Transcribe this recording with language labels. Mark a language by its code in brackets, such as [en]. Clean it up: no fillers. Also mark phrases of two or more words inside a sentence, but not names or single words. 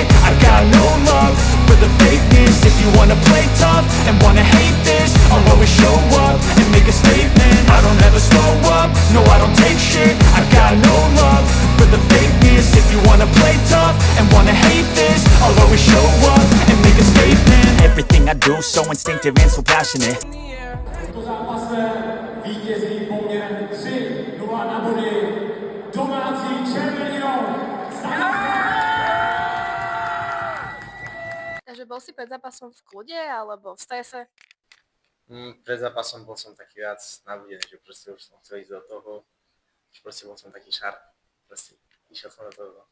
[en] I got no love for the fakeness. If you wanna play tough and wanna hate this, I'll always show up and make a statement. I don't ever slow up, no I don't take shit. I got no love for the fakeness. If you wanna play tough and wanna hate this, I'll always show up and make a statement. Everything I do so instinctive and so passionate. [cs] To zápase vítězí poměrem 3-0 na body domácí Červenino. [sk] Takže bol si pred zápasom v kľude alebo v strese? Pred zápasom bol som taký viac nabudený, že proste už som chcel ísť do toho, že proste bol som taký šar, proste išiel som do toho.